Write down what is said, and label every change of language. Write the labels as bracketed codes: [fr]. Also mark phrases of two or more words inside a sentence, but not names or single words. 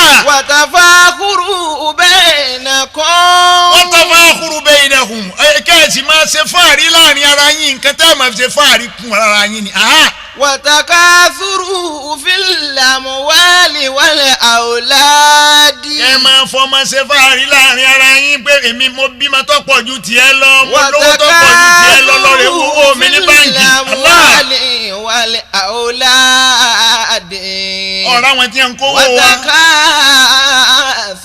[ar] وتفاخر بينكم [yo] wọ́n tọ́ fún akúrú bẹ́ẹ̀ iná hùn kẹ́ẹ̀sì máa ṣe fáàrí láàrin ara yín nǹkan tẹ́ ẹ̀ máa fi ṣe fáàrí kún ara yín ni. [ar] وتكاثر في الأموال والأولاد [yo] ẹ máa fọmọ ṣe fáàrí láàrin ara yín pé èmi mo bímọ tó pọ̀ ju tiẹ̀ lọ mo lówó tó pọ̀ ju tiẹ̀ lọ lọ́rẹ̀ owó mi ní báńkì. Allah. [ar] والأولاد [yo] ọ̀rọ̀ àwọn tí ń kówó wa [ar] وتكاثر